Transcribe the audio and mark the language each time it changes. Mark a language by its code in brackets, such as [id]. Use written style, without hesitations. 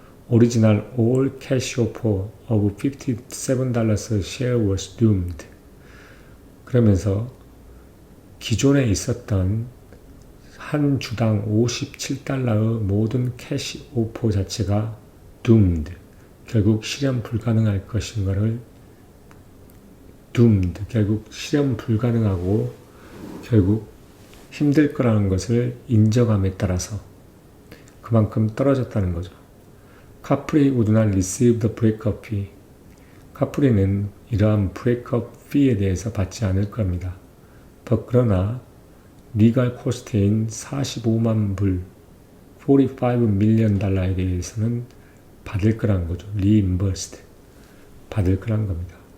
[en] Original all cash offer of $57 a share was doomed. [ko] 그러면서 기존에 있었던 한 주당 57달러의 모든 캐시 오퍼 자체가 doomed, 결국 실현 불가능할 것인 것을 결국 실현 불가능하고 결국 힘들 거라는 것을 인정함에 따라서 그만큼 떨어졌다는 거죠. [en] 카프리 would not receive the breakup fee. [ko] 카프리는 이러한 브레이크업 피에 대해서 받지 않을 겁니다. 그러나 리갈 코스트인 45만 불, [en] $45 million [ko] 달러에 대해서는 받을 거란 거죠. [en] reimbursed. [ko] 받을 거란 겁니다.